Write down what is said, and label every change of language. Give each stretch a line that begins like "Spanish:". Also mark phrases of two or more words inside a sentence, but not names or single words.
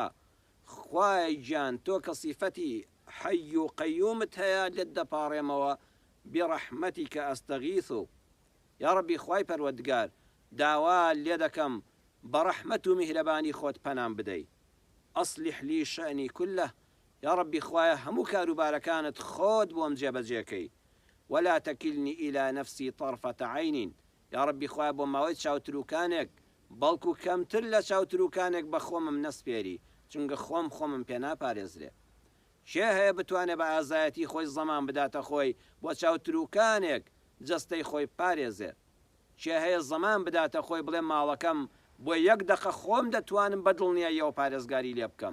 Central Kurdish: خوای گیان تۆ کە سیفەتی حەی و قەیومت هەیە لێت دەپاڕێمەوە
Arabic: بڕەحمەتیکە ئەستەغیث. یا ڕەبی
Central Kurdish: خوای پەروەردگار داوا لێ دەکەم بە ڕەحمەت و میهرەبانی خۆت پەنام بدەی.
Arabic: ئەصلح لی شەئنی کولە. یا ڕەبی
Central Kurdish: خوایە هەموو کاروبارەکانت خۆت بۆم جێبەجێکەی.
Arabic: ولا تكلني إلى نفسي طرفة عين. يا ربي
Central Kurdish: خواه بۆ ماوەی چاوتروکانێک بەڵکو کەمتر لە چاوتروکانێک بە خۆمم نەسپێری، چونکە خۆمم پێ ناپارێزرێ. شێ هەیە بتوانێت بە ئازایەتی خۆی زەمان بداتە خۆی بۆ چاوتروکانێک جەستەی خۆی پارێزێ؟ شێ هەیە زەمان بداتە خۆی بڵێ ماڵەکەم بۆ یەک دەقە خۆم دەتوانم بە دڵنیاییەوە پارێزگاری لێ بکەم.